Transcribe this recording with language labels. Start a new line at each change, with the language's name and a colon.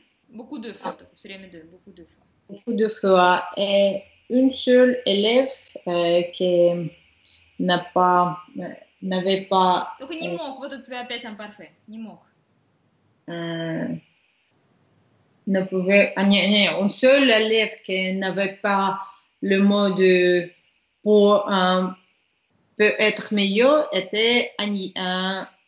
French: Beaucoup de fois, beaucoup de fois. Beaucoup de fois. Et une seule élève qui n'avait pas...
Russian: Только не мог, вот у тебя опять imparfait, не мог.
French: Ne pouvait... un seul élève qui n'avait pas le mot de pour peut être meilleur était Anyan.